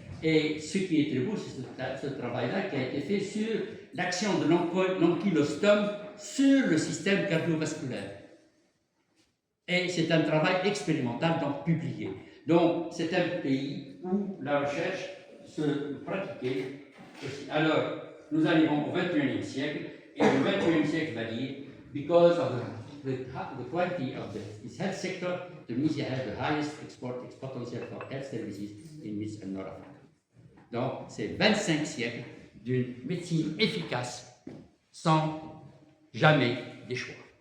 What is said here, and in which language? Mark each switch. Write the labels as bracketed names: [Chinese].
[French] Et ce qui est très beau, c'est ce travail-là qui a été fait sur l'action de l'ankylostome sur le système cardiovasculaire. Et c'est un travail expérimental, donc publié. Donc, c'est un pays où la recherche se pratiquait aussi. [English] Alors, nous arrivons au XXIe siècle, et le XXIe siècle va dire, because of the quality of its health sector, Tunisia has the highest export potential for health services in Middle and North Africa. [French] Donc, c'est 25 siècles d'une médecine efficace, sans jamais d'échouer.